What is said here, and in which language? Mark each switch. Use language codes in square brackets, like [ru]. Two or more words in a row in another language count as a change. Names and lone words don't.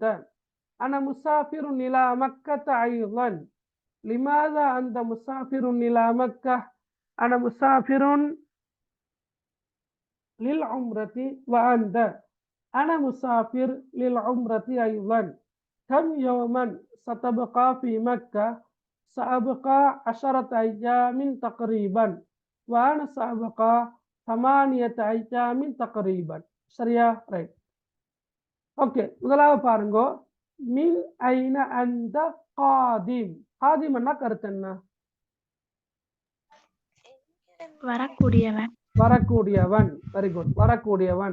[ar] أنا مسافر إلى مكة أيضا. لماذا أنت مسافر إلى مكة? أنا مسافر للعمرة وأنت. أنا مسافر للعمرة أيضا. كم يوما ستبقى في مكة؟ سأبقى 10 أيام تقريبا وأنا سأبقى 8 أيام تقريبا. [ta] சரியா? [en] Right. Okay, [ta] முதலாவது பாருங்க. [ar] من أين أنت قادم. [ta] காதிம் என்ன கருத்து? என்ன? வரக்கூடியவன். [en] very good. [ta] வரக்கூடியவன்.